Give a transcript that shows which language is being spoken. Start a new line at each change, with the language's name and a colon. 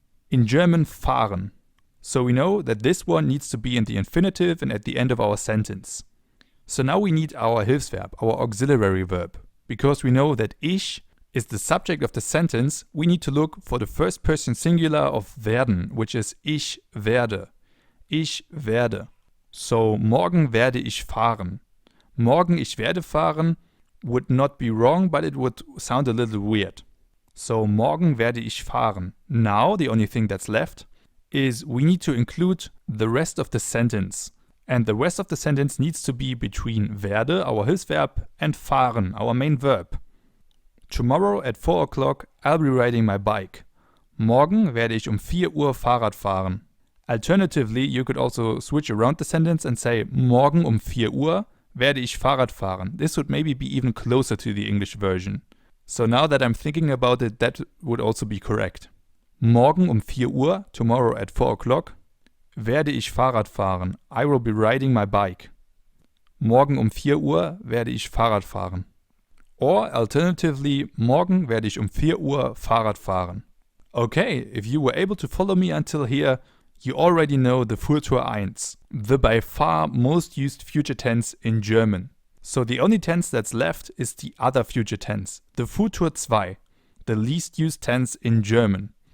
English: In German, fahren. So we know that this one needs to be in the infinitive and at the end of our sentence. So now we need our Hilfsverb, our auxiliary verb. Because we know that ich is the subject of the sentence, we need to look for the first person singular of werden, which is ich werde.
German: Ich werde.
English: So,
German: morgen werde ich fahren. Morgen ich werde fahren
English: would not be wrong, but it would sound a little weird.
German: So, morgen werde ich fahren.
English: Now, the only thing that's left is we need to include the rest of the sentence. And the rest of the sentence needs to be between werde, our Hilfsverb, and fahren, our main verb. Tomorrow at 4 o'clock I'll be riding my bike.
German: Morgen werde ich 4 Uhr Fahrrad fahren.
English: Alternatively, you could also switch around the sentence and say
German: morgen 4 Uhr werde ich Fahrrad fahren.
English: This would maybe be even closer to the English version. So now that I'm thinking about it, that would also be correct.
German: Morgen 4 Uhr,
English: tomorrow at 4 o'clock,
German: werde ich Fahrrad fahren.
English: I will be riding my bike.
German: Morgen 4 Uhr werde ich Fahrrad fahren.
English: Or alternatively,
German: morgen werde ich 4 Uhr Fahrrad fahren.
English: Okay, if you were able to follow me until here, you already know the Futur 1, the by far most used future tense in German. So the only tense that's left is the other future tense, the Futur 2, the least used tense in German.